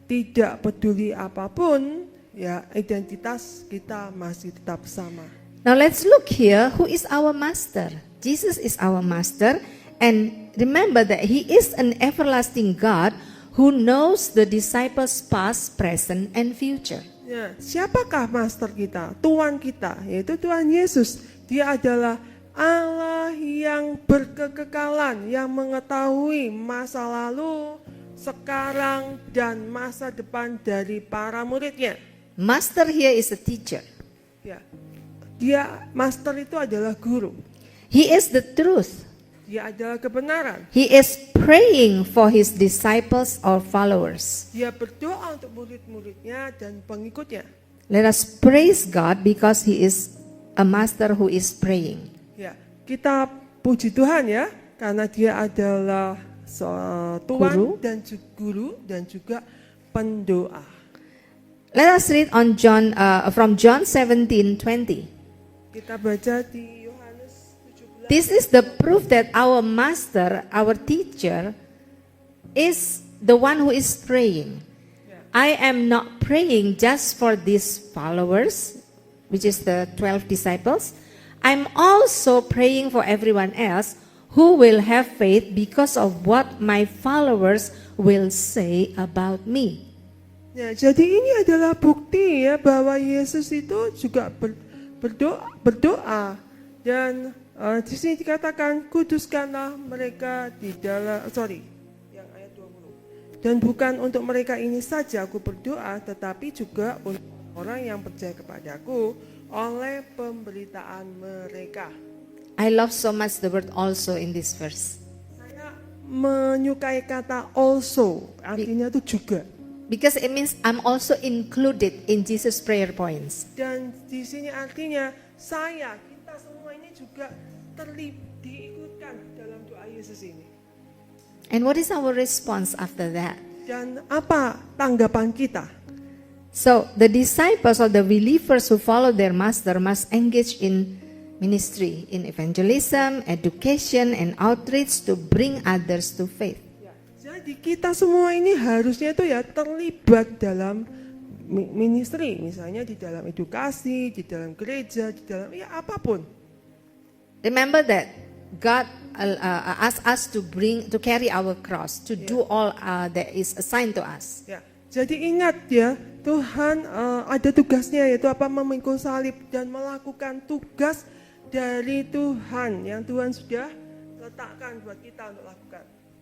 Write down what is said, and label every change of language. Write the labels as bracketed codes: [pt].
[id] Tidak peduli apapun, ya identitas kita masih tetap sama. [en] Now let's look here. Who is our master? Jesus is our master. And remember that he is an everlasting God who knows the disciples past, present, and future. [id] Ya, siapakah master kita? Tuhan kita, yaitu Tuhan Yesus. Dia adalah Allah yang berkekekalan, yang mengetahui masa lalu, sekarang, dan masa depan dari para muridnya. [en] Master here is a teacher. [id] Ya, dia master itu adalah guru. [en] He is the truth. [id] Dia adalah kebenaran. [en] He is praying for his disciples or followers. [id] Dia berdoa untuk murid-muridnya dan pengikutnya. [en] Let us praise God because he is a master who is praying. [id] Ya, kita puji Tuhan ya, karena dia adalah Tuhan dan guru dan juga pendoa. [en] Let us read on from John 17:20. [id] Kita baca di Yohanes 17. [en] This is the proof that our master, our teacher, is the one who is praying. I am not praying just for these followers, which is the 12 disciples. I'm also praying for everyone else who will have faith because of what my followers will say about me. [id] Ya, jadi ini adalah bukti ya bahwa Yesus itu juga berdoa dan di sini dikatakan kuduskanlah mereka di dalam yang ayat 20. Dan bukan untuk mereka ini saja aku berdoa, tetapi juga untuk orang yang percaya kepadaku oleh pemberitaan mereka. [en] I love so much the word also in this verse. [id] Saya menyukai kata also, artinya itu juga. [en] Because it means I'm also included in Jesus' prayer points. [id] Dan di sini artinya kita semua ini juga diikutkan dalam doa Yesus ini. [en] And what is our response after that? [id] Dan apa tanggapan kita? [en] So the disciples or the believers who follow their master must engage in ministry, in evangelism, education, and outreach to bring others to faith. [id] Jadi kita semua ini harusnya itu ya terlibat dalam ministry, misalnya di dalam edukasi, di dalam gereja, di dalam ya apapun. [en] Remember that God asked us to carry our cross, to do all that is assigned to us. [id] Ya, jadi ingat ya, Tuhan ada tugasnya, yaitu apa? Memikul salib dan melakukan tugas dari Tuhan yang Tuhan sudah letakkan buat kita untuk lakukan.